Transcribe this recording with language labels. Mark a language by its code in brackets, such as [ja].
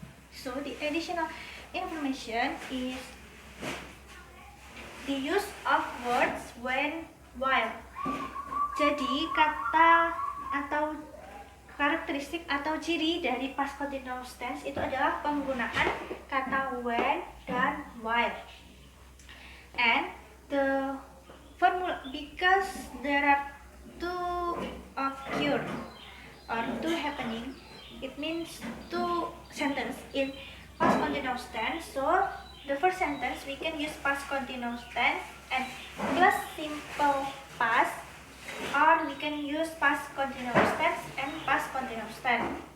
[en] So the additional information is the use of words when, while. [id] Jadi kata atau karakteristik atau ciri dari past continuous tense itu adalah penggunaan kata when dan while. [en] And the formula, because there are two occur or two happening, it means two sentence in past continuous tense. So the first sentence we can use past continuous tense and plus simple past, or we can use past continuous tense and past continuous tense.